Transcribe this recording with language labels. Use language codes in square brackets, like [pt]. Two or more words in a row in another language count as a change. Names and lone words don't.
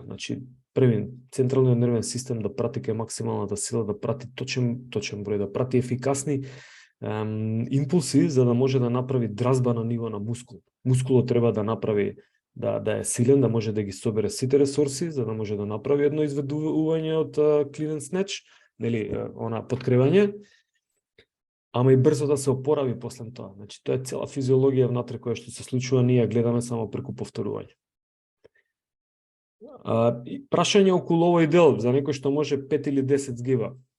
[mk] Значи, први, централниот нервен систем да прати кај максималната сила, да прати точен број, да прати ефикасни импулси, за да може да направи дразба на ниво на мускул. Мускулот треба да направи, да е силен, да може да ги собере сите ресурси, за да може да направи едно изведување од [en] clean and snatch, [mk] нели, она подкревање, ама и брзо да се опорави после тоа. Значи, тоа е цела физиологија внатре која што се случува, ние гледаме само преку повторување. Прашање околу овој дел, за некој што може 5 или 10 згиба.